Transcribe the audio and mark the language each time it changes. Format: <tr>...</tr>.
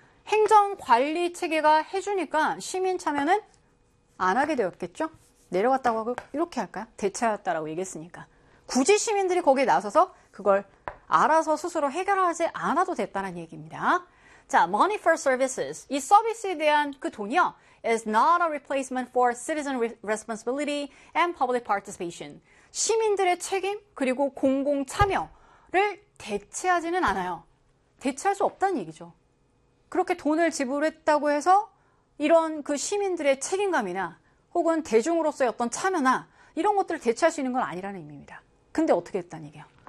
<ko>행정관리 체계가 해주니까 시민 참여는 안 하게 되었겠죠? 내려갔다고 하고 이렇게 할까요? 대체하였다라고 얘기했으니까. 굳이 시민들이 거기에 나서서 그걸 알아서 스스로 해결하지 않아도 됐다는 얘기입니다.</ko> <en>자, money for services.</en> <ko>이 서비스에 대한 그 돈이요.</ko> <en>is not a replacement for citizen responsibility and public participation.</en> <ko>시민들의 책임 그리고 공공 참여를 대체하지는 않아요. 대체할 수 없다는 얘기죠. 그렇게 돈을 지불했다고 해서 이런 그 시민들의 책임감이나 혹은 대중으로서의 어떤 참여나 이런 것들을 대체할 수 있는 건 아니라는 의미입니다. 근데 어떻게 했다는 얘기예요?</ko>